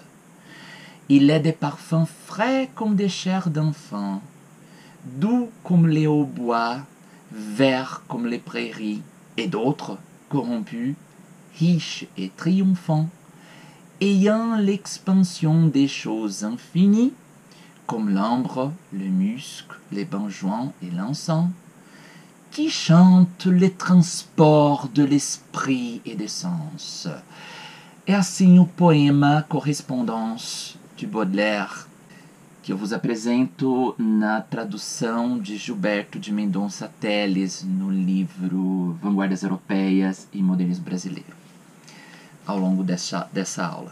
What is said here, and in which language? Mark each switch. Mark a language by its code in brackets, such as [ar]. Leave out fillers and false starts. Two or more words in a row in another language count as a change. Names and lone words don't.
[fr] Il est des parfums frais comme des chairs d'enfants, doux comme les hautbois, verts comme les prairies, et d'autres, corrompus, riches et triomphants, ayant l'expansion des choses infinies, comme l'ambre, le musc, les benjoins et l'encens, qui chantent les transports de l'esprit et des sens. [pt] É assim o poema Correspondance de Baudelaire, que eu vos apresento na tradução de Gilberto de Mendonça Teles no livro Vanguardas Europeias e Modernismo Brasileiro, ao longo dessa aula.